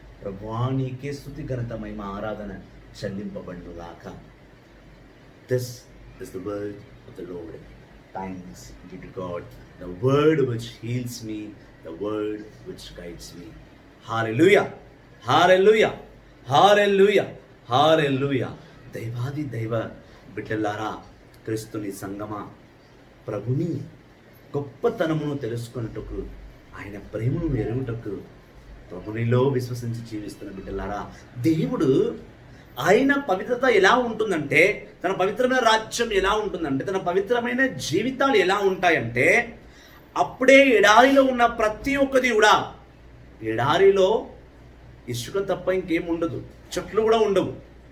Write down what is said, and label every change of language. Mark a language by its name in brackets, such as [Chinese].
[Telugu] ప్రభువానికి స్తుతి ఘనత మహిమ ఆరాధన చెల్లింపబడునుగాక. [English] This is the word of the Lord. Thanks be to God. The word which heals me, the word which guides me. Hallelujah, hallelujah, hallelujah, hallelujah. [Telugu] దైవాది దైవ బిడ్డలారా, క్రీస్తుని సంగమా, ప్రభుని గొప్పతనమును తెలుసుకున్నట్టుకు, ఆయన ప్రేమను ఎరుగుటకు, ప్రభునిలో విశ్వసించి జీవిస్తున్న బిడ్డలారా, దేవుడు ఆయన పవిత్రత ఎలా ఉంటుందంటే, తన పవిత్రమైన రాజ్యం ఎలా ఉంటుందంటే, తన పవిత్రమైన జీవితాలు ఎలా ఉంటాయంటే, అప్పుడే ఎడారిలో ఉన్న ప్రతి ఒక్కది కూడా, ఎడారిలో ఇసుక తప్ప ఇంకేం ఉండదు, చెట్లు కూడా ఉండవు.